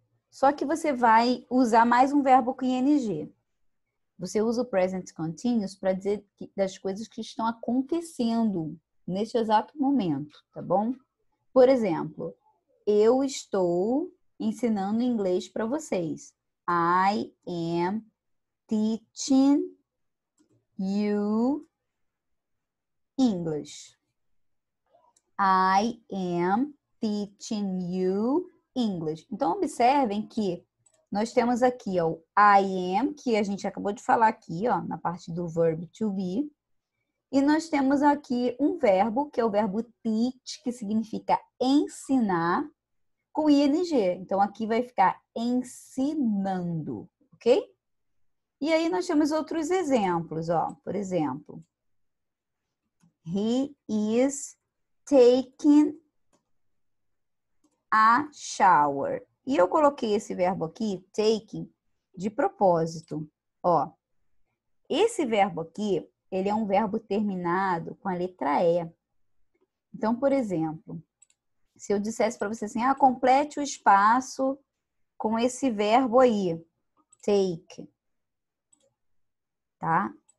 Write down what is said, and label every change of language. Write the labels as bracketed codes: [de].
[pt] Só que você vai usar mais um verbo com ing. Você usa o present continuous para dizer das coisas que estão acontecendo neste exato momento, tá bom? Por exemplo, eu estou ensinando inglês para vocês. [en] I am teaching you English. I am teaching you English. [pt] Então, observem que nós temos aqui ó, o I am, que a gente acabou de falar aqui, ó, na parte do verb to be. E nós temos aqui um verbo, que é o verbo teach, que significa ensinar, com ing. Então, aqui vai ficar ensinando, ok? E aí nós temos outros exemplos, ó. Por exemplo, [en] he is taking a shower. [pt] E eu coloquei esse verbo aqui, taking, de propósito. Ó, esse verbo aqui, ele é um verbo terminado com a letra E. Então, por exemplo, se eu dissesse para você assim, complete o espaço com esse verbo aí, take, tá?